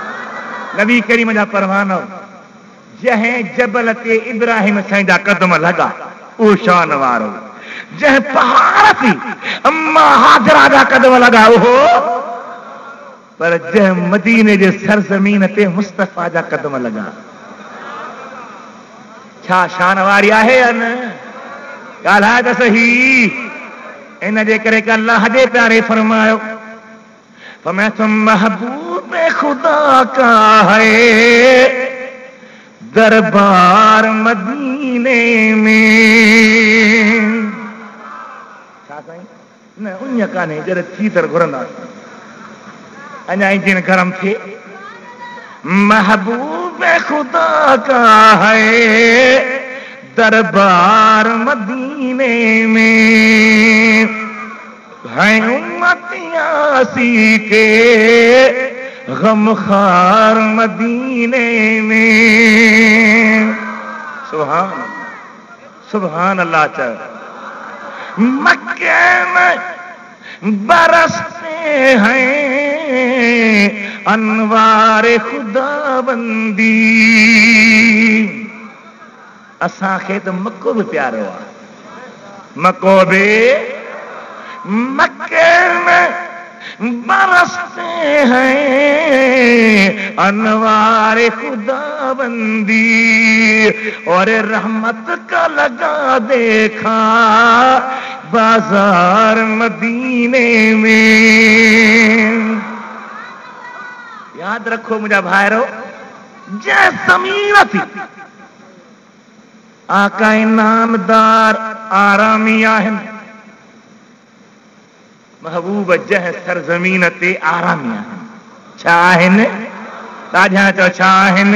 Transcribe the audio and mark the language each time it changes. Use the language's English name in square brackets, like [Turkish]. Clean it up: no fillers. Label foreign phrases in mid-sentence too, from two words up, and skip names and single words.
[Sindhi] नबी करीम जा परवानो जंहिं जबल ते इब्राहिम साईं जा कदम लॻा उहो शान वारो, जंहिं पहाड़ ते अम्मा हाजरा जा कदम लॻा उहो, पर जंहिं मदीने जे सरज़मीन ते मुस्तफ़ा जा कदम लॻा छा शान वारी आहे या न? ॻाल्हाए त सही। इन जे करे कि अल्लाह जे प्यारे फरमायो फरमाया [Urdu] تم محبوب خدا کا ہے دربار مدینے میں. [Sindhi] छा साईं? न उन कान्हे जॾहिं थी तर घुरंदासीं, अञा इंजन गरम थिए। [Urdu] محبوب خدا کا ہے دربار مدینے میں، ہے امتیاسی کے غمخوار مدینے میں. [Arabic] سبحان سبحان الله. [Urdu] چل مکے میں برستے ہیں انوار خداوندی. [Sindhi] असांखे त मक्को बि प्यारो आहे, मक्को बि [Urdu] مکے میں برستے ہیں انوار خداوندی، اور رحمت کا لگا دیکھا بازار مدینے میں. [Sindhi] याद रखो मुझा भाइरो, जै ज़मीन थी आका इनामदार आरामी आहिनि, महबूब जंहिं सरज़मीन ते आरामी आहिनि। छा आहिनि? ॾाढा चओ छा आहिनि?